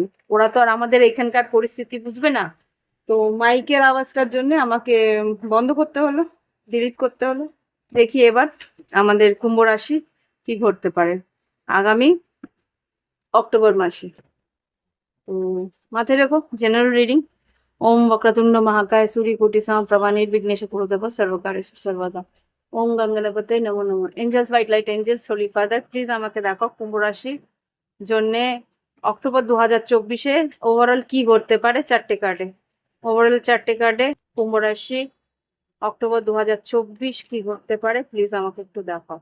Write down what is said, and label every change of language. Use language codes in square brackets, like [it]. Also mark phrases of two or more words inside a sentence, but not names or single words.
[bn] ওরা তো আর আমাদের এখানকার পরিস্থিতি বুঝবে না। তো মাইকের আওয়াজটার জন্য আমাকে বন্ধ করতে হলো, ডিলিট করতে হলো। দেখি এবার আমাদের কুম্ভ রাশি কি ঘটতে পারে আগামী অক্টোবর মাসে। তো মাথায় রেখো, [en] general reading. [sa] ওম वक्रतुंड महाकाय सूर्यकोटि समप्रभा निर्विघ्नेश कुरुदेव सर्वकार्येषु सर्वदा। ওম গঙ্গনাপতে নমো নমো। [en] Angels, white light angels, holy father, [bn] প্লিজ আমাকে দেখো কুম্ভ রাশির জন্যে অক্টোবর 2024-এ ওভারঅল কি ঘটতে পারে চারটে কার্ডে। ওভারঅল চারটে কার্ডে কুম্ভ রাশি অক্টোবর 2024 কি ঘটতে পারে, প্লিজ আমাকে একটু দেখাও।